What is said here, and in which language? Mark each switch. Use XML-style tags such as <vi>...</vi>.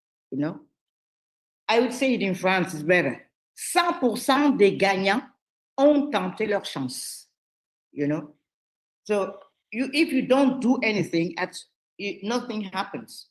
<en>You know, I would say it in France is better.</en> <fr>100% des gagnants ont tenté leur chance.</fr> <en>You know, so if you don't do anything, nothing happens.</en>